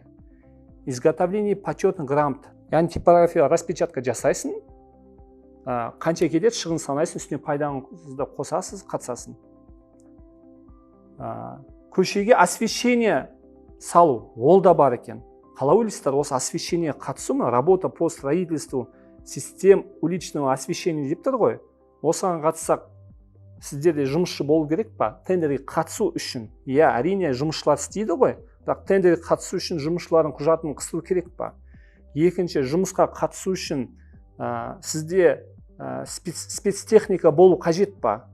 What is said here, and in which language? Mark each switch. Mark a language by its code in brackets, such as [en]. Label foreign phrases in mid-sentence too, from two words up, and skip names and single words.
[ru] Изготовление почетных грамот. [kk] Яғни [ru] типография распечатка [kk] жасайсың, қанша кетеді шығын санайсың, үстіне пайдаңызды қосасыз, қатысасың. Көшеге освещение салу, ол да бар екен. Қалай ойлайсыздар, осы освещение қатысу ма? [ru] Работа по строительству систем уличного освещения [kk] деп тұр ғой. Осыған қатыссақ, сіздерде жұмысшы болу керек па? Тендерге қатысу үшін. Иә, әрине жұмысшылар істейді ғой. Бірақ тендерге қатысу үшін жұмысшылардың құжатын қысыру керек па? Екінші, жұмысқа қатысу үшін сізде спецтехника болу қажет па?